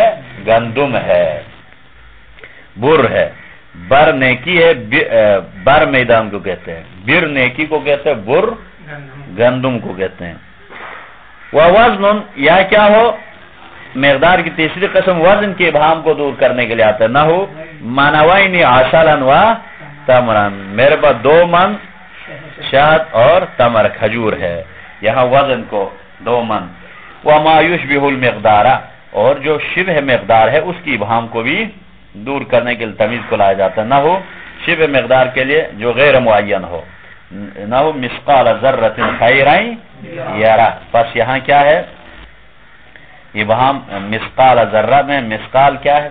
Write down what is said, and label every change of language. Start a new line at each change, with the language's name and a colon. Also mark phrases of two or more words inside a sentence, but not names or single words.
Urdu: گندم ہے، بر ہے، بر نیکی ہے، بر میدان کو کہتے ہیں، بر نیکی کو کہتے ہیں، بر گندم کو کہتے ہیں۔ ووزن، یا کیا ہو؟ مقدار کی تیسری قسم وزن کے ابہام کو دور کرنے کے لیے آتا ہے، نہ ہو
Arabic: منوین عسلا و تمرن،
Urdu: میرے پاس 2 من شہد اور تمر کھجور ہے، یہاں وزن کو 2 من۔
Arabic: وما یشبہ المقدار،
Urdu: اور جو شبہ مقدار ہے اس کی ابہام کو بھی دور کرنے کے لیے تمیز کو لایا جاتا ہے، نہ ہو شبہ مقدار کے لیے جو غیر معین ہو، نہ ہو
Arabic: مثقال ذرۃ خیرا یرا،
Urdu: بس یہاں کیا ہے؟ ابہام مثقال ذرہ میں مثقال کیا ہے؟